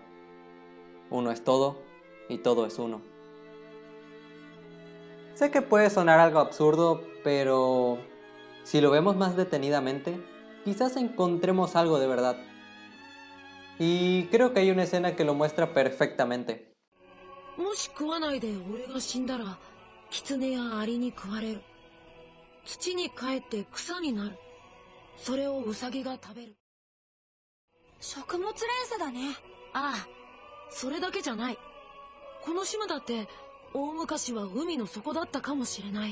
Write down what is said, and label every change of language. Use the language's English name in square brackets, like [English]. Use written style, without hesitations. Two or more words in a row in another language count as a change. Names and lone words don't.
[Spanish] Uno es todo y todo es uno. Sé que puede sonar algo absurdo, pero si lo vemos más detenidamente, quizás encontremos algo de verdad. Y creo que hay una escena que lo muestra perfectamente. [Japanese] もし食わないで俺が死んだら、狐やアリに食われる。土に帰って草になる。それをウサギが食べる。食物連鎖だね。ああ、それだけじゃない。この島だって大昔は海の底だったかもしれない。